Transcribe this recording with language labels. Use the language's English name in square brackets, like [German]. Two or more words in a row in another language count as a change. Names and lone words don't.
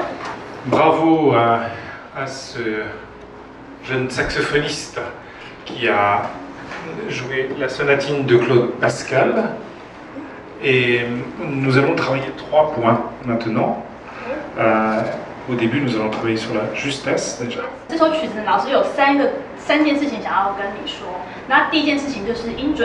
[French] Bravo à ce jeune saxophoniste qui a joué la sonatine de Claude Pascal. Et nous allons travailler 3 points maintenant. Au début, nous allons travailler sur la justesse déjà. [Chinese] 这首曲子老师有3件事情想要跟你说。那第一件事情就是音准。